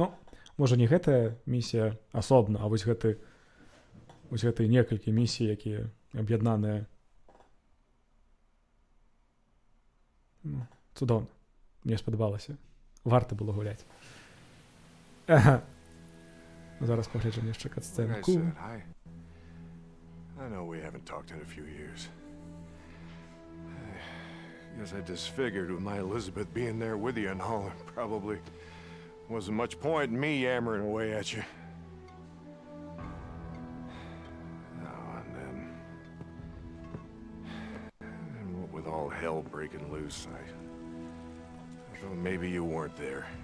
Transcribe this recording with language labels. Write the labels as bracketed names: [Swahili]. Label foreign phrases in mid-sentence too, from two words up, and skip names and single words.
[Belarusian] Можа, не гэтая місія асобна, а вось гэты вось гэтыя некалькі місій, якія аб'яднаныя. Ну, цудоўна. Мне спадабалася. Варта было гуляць. Ага. Зараз паглядзім яшчэ кат-сцэнку. [English] I know we haven't talked in a few years. I guess I just figured with my Elizabeth being there with you and all, there probably wasn't much point in me yammering away at you. And with all hell breaking loose, I thought maybe you weren't there.